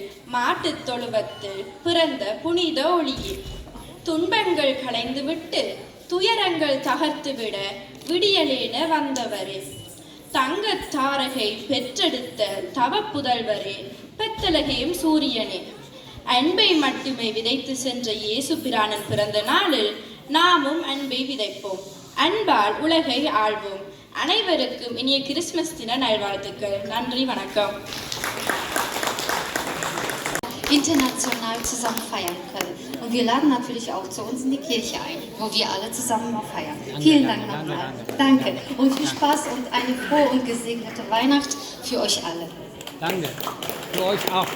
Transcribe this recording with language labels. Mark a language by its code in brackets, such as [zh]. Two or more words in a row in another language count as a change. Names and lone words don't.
[ta] மாட்டுத் தொழுவத்தில் பிறந்த புனித ஒளியில் துன்பங்கள் களைந்துவிட்டு துயரங்கள் தகர்த்துவிட விடியலேன வந்தவரே தங்கத் தாரகை பெற்றெடுத்த தவ புதல்வரே பெத்தலகேம் சூரியனே அன்பை மட்டுமே விதைத்து சென்ற இயேசு பிரானின் பிறந்த நாளில் நாமும் அன்பை விதைப்போம், அன்பால் உலகை ஆள்வோம். அனைவருக்கும் இனிய கிறிஸ்துமஸ் தின நல்வாழ்த்துக்கள். நன்றி, வணக்கம். [de] International zusammen feiern können. Und wir laden natürlich auch zu uns in die Kirche ein, wo wir alle zusammen mal feiern. Vielen Dank nochmal. Danke und viel Spaß und eine frohe und gesegnete Weihnacht für euch alle. Danke. Für euch auch.